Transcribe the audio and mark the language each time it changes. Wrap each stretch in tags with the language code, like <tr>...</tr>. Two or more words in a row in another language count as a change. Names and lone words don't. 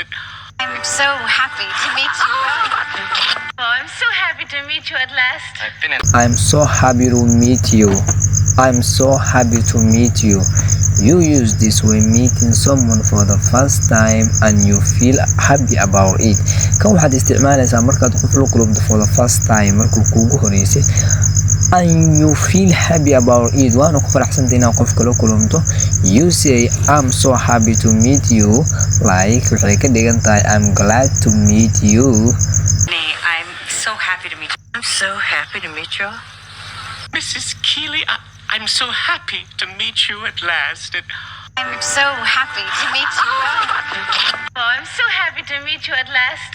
<en>I'm so happy to meet you. Oh, I'm so happy to meet you at last. I'm so happy to meet you. I'm so happy to meet you. You use this when meeting someone for the first time and you feel happy about it.</en> <so>Kan waxaad isticmaalaysaa markaad qof la kulmto</so> <en>for the first time,</en> <so>markuu kuugu horeysay,</so> <en>and you feel happy about it,</en> <so>waana ku faraxsantay inaad qofka la kulmto.</so> <en>You say I'm so happy to meet you, like</en> <so>waxay ka dhigan tahay</so> <en>I'm glad to meet you. Honey, I'm so happy to meet you. I'm so happy to meet you. Mrs. Keeley, I'm so happy to meet you at last. I'm so happy to meet you. Oh, I'm so happy to meet you at last.</en>